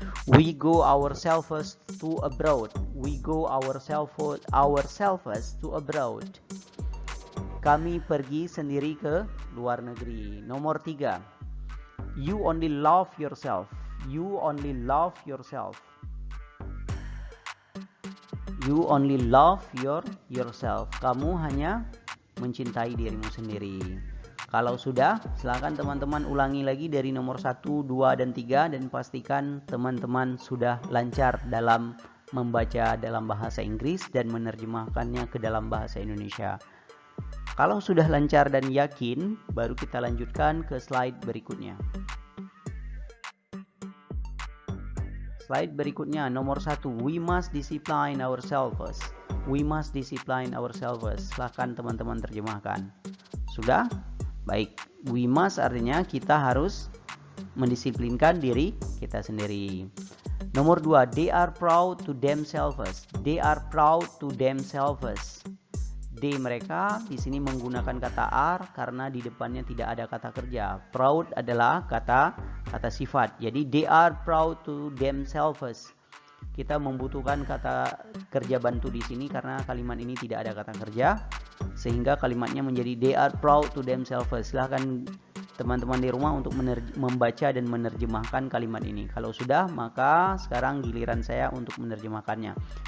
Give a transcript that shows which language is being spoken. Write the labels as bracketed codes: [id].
[en] We go ourselves to abroad. We go ourselves to abroad. [id] Kami pergi sendiri ke luar negeri. Nomor 3. [en] You only love yourself. You only love yourself. You only love yourself. [id] Kamu hanya mencintai dirimu sendiri. Kalau sudah, silakan teman-teman ulangi lagi dari nomor 1, 2, dan 3 dan pastikan teman-teman sudah lancar dalam membaca dalam bahasa Inggris dan menerjemahkannya ke dalam bahasa Indonesia. Kalau sudah lancar dan yakin, baru kita lanjutkan ke slide berikutnya. Slide berikutnya nomor 1, [en] we must discipline ourselves. We must discipline ourselves. [id] Silahkan teman-teman terjemahkan. Sudah? Baik. [en] We must [id] artinya kita harus mendisiplinkan diri kita sendiri. Nomor 2, [en] they are proud to themselves. They are proud to themselves. [id] They mereka di sini menggunakan kata are karena di depannya tidak ada kata kerja. Proud adalah kata sifat. [en] Jadi they are proud to themselves. [id] Kita membutuhkan kata kerja bantu di sini karena kalimat ini tidak ada kata kerja, sehingga kalimatnya menjadi [en] they are proud to themselves. [id] Silahkan teman-teman di rumah untuk membaca dan menerjemahkan kalimat ini. Kalau sudah, maka sekarang giliran saya untuk menerjemahkannya.